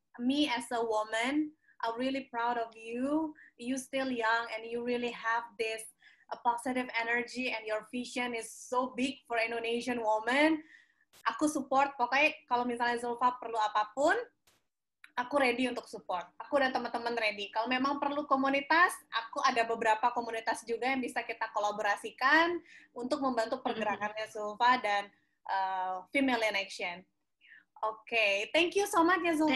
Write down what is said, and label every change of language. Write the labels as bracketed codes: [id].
[en] Me as a woman, I'm really proud of you. You still young and you really have this positive energy and your vision is so big for Indonesian woman. [id] Aku support. Pokoknya kalau misalnya Zulfa perlu apapun, aku ready untuk support. Aku dan teman-teman ready. Kalau memang perlu komunitas, aku ada beberapa komunitas juga yang bisa kita kolaborasikan untuk membantu pergerakannya Zulfa dan Female in Action. [en] Oke, thank you so much ya Zulfa.